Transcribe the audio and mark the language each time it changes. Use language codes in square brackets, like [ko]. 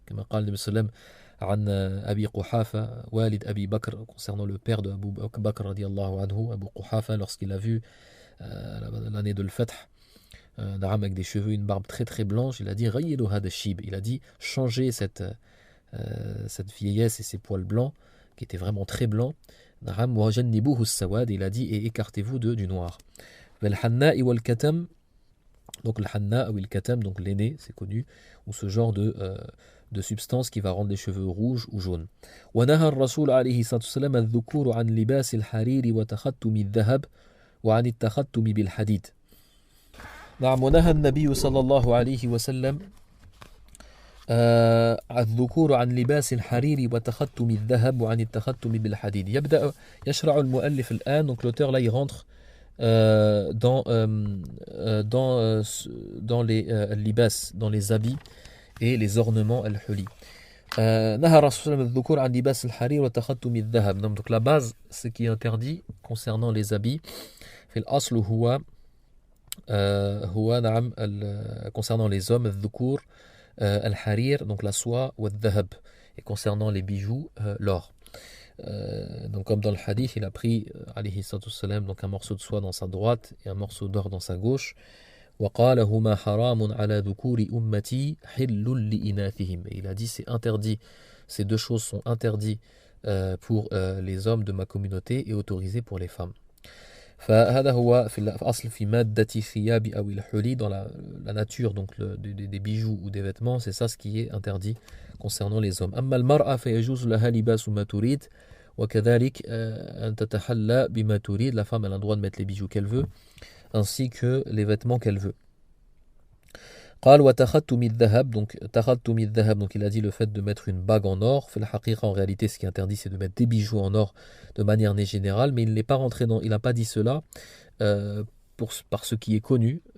[fr] Comme [ar] قال النبي صلى الله عليه وسلم عن أبي قحافة والد أبي بكر, [fr] concernant le père de Abu Bakr radiallahu anhu, Abu Quhafa, lorsqu'il a vu l'année de l'Fath, avec des cheveux, une barbe très très blanche, il a dit [ar] Rayyidu hada shib, [fr] il a dit changez cette vieillesse et ces poils blancs qui étaient vraiment très blancs. [ar] Wa jannibuhu as-sawad, [fr] il a dit et écartez-vous du noir. [ar] Wal hanna wal katam, [fr] donc le hanna ou le katam, donc l'aîné, c'est connu, ou ce genre de substance qui va rendre les cheveux rouges ou jaunes. [ar] ونهى الرسول عليه الصلاة والسلام الذكور عن لباس الحرير وتختم الذهب وعن التختم بالحديد. نعم ونهى النبي صلى الله عليه وسلم الذكور عن لباس الحرير وتختم الذهب وعن التختم بالحديد. يشرع المؤلف الآن, [fr] donc l'auteur là il rentre dans les libas, dans les habits et les ornements al-huli. [ar] نهى الرسول صلى الله عليه وسلم الذكور عن لباس الحرير وتختم الذهب. [fr] Donc la base, ce qui est interdit concernant les habits, [ar] في الأصل هو نعم [fr] concernant les hommes الذكور al-harir, donc la soie, ou al-dhahab, et concernant les bijoux, l'or. Donc comme dans le hadith, il a pris alayhi salatu wassalam, donc un morceau de soie dans sa droite et un morceau d'or dans sa gauche. [ar] وقال هما حرام على ذكور أمتي حل لإناثهم. [fr] Et il a dit c'est interdit, ces deux choses sont interdites pour les hommes de ma communauté et autorisées pour les femmes. [ar] فهذا هو في الأصل في مادة ثياب أو الحلي, [fr] dans la nature donc des bijoux ou des vêtements, c'est ça ce qui est interdit concernant les hommes. [ar] أما المرأة فيجوز لها لباس ما تريد وكذلك أن تتحلى بما تريد. [fr] La femme elle a le droit de mettre les bijoux qu'elle veut ainsi que les vêtements qu'elle veut. [ar] قال وتختم الذهب, [fr] donc [ar] تختم الذهب, [fr] donc il a dit le fait de mettre une bague en or. [ar] في الحقيقة, [fr] en réalité ce qui est interdit c'est de mettre des bijoux en or de manière générale, mais il n'est pas rentré dans, il n'a pas dit cela par ce qui est connu.